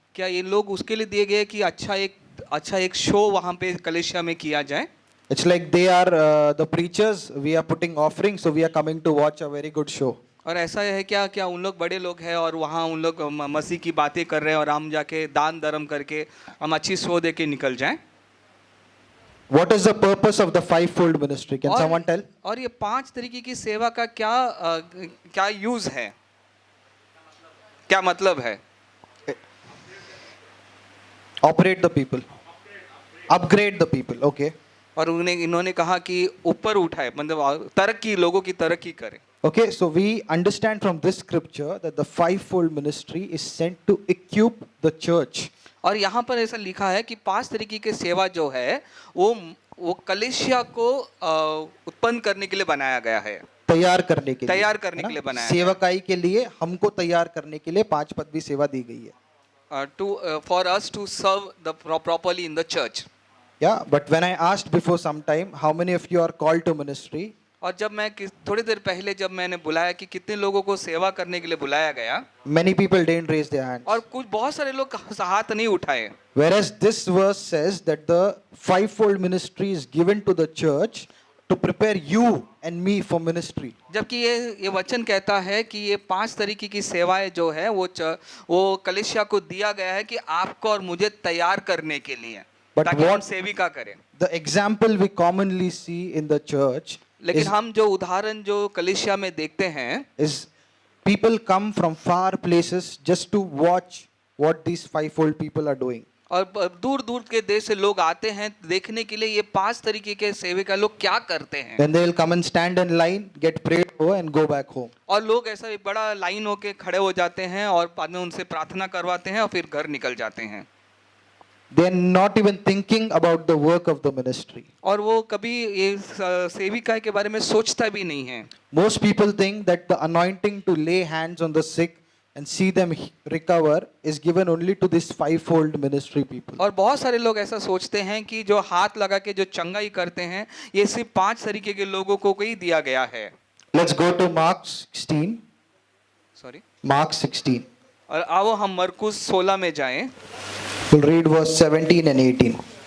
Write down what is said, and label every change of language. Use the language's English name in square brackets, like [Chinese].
[Hindi] क्या ये लोग उसके लिए दिए गए कि अच्छा एक शो वहाँ पे कलीसिया में किया जाए? [English] It's like they are the preachers, we are putting offerings, so we are coming to watch a very good show. [Hindi] और ऐसा है क्या उन लोग बड़े लोग हैं और वहाँ उन लोग मसीह की बातें कर रहे हैं और हम जाके दान धर्म करके हम अच्छी शो दे के निकल जाएं? [English] What is the purpose of the 5-fold ministry? Can someone tell? [Hindi] और ये 5 तरीके की सेवा का क्या यूज है, क्या मतलब है? [English] Operate the people, upgrade the people. Okay. [Hindi] और इन्होंने कहा कि ऊपर उठाए, मतलब लोगों की तरक्की करें। [English] Okay, so we understand from this scripture that the 5-fold ministry is sent to equip the church. [Hindi] और यहाँ पर ऐसा लिखा है कि 5 तरीके की सेवा जो है वो कलीसिया को उत्पन्न करने के लिए बनाया गया है, तैयार करने के लिए बनाया है। सेवकाई के लिए हमको तैयार करने के लिए 5 पदवी सेवा दी गई है। [English] For us to serve properly in the church. Yeah, but when I asked before some time, how many of you are called to ministry? [Hindi] और जब मैं थोड़ी देर पहले जब मैंने बुलाया कि कितने लोगों को सेवा करने के लिए बुलाया गया, [English] Many people didn't raise their hands. [Hindi] और बहुत सारे लोग हाथ नहीं उठाए। [English] Whereas this verse says that the 5-fold ministry is given to the church to prepare you and me for ministry. [Hindi] जबकि ये वचन कहता है कि ये 5 तरीके की सेवाएं जो है वो कलीसिया को दिया गया है कि आपको और मुझे तैयार करने के लिए, ताकि हम सेविका करें। [English] The example we commonly see in the church, [Hindi] लेकिन हम जो उदाहरण जो कलीसिया में देखते हैं, [English] is people come from far places just to watch what these 5-fold people are doing. [Hindi] और दूर दूर के देश से लोग आते हैं देखने के लिए ये 5 तरीके के सेविका लोग क्या करते हैं। [English] Then they will come and stand in line, get prayed for and go back home. [Hindi] और लोग ऐसा एक बड़ा लाइन होके खड़े हो जाते हैं और बाद में उनसे प्रार्थना करवाते हैं और फिर घर निकल जाते हैं। [English] They are not even thinking about the work of the ministry. [Hindi] और वो कभी ये सेविका के बारे में सोचता भी नहीं है। [English] Most people think that the anointing to lay hands on the sick and see them recover is given only to this 5-fold ministry people. [Hindi] और बहुत सारे लोग ऐसा सोचते हैं कि जो हाथ लगा के जो चंगाई करते हैं ये सिर्फ 5 तरीके के लोगों को ही दिया गया है। [English] Let's go to Mark 16. Sorry, Mark 16. [Hindi] और आओ हम मरकुस 16 में जाएं [English] We'll read verse 17 and 18.